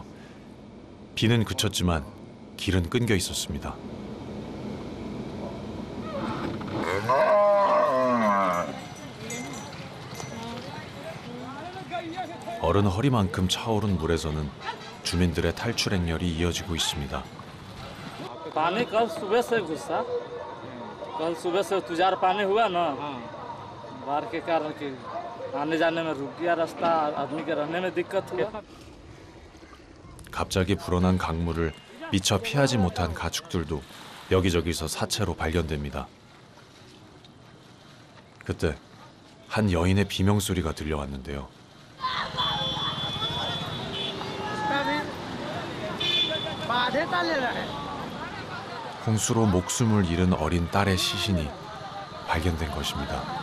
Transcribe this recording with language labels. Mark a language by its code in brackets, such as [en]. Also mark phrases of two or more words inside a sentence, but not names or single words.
[ko] 비는 그쳤지만 길은 끊겨 있었습니다. 어른 허리만큼 차오른 물에서는 주민들의 탈출 행렬이 이어지고 있습니다. [hi] पानी कल सुबह से घुसा कल सुबह से तुषार पानी हुआ ना बाढ़ के कारण कि आने जाने में रुक गया रास्ता आदमी के रहने में दिक्कत हुआ. [ko] 갑자기 불어난 강물을 미처 피하지 못한 가축들도 여기저기서 사체로 발견됩니다. 그때 한 여인의 비명소리가 들려왔는데요. 홍수로 목숨을 잃은 어린 딸의 시신이 발견된 것입니다.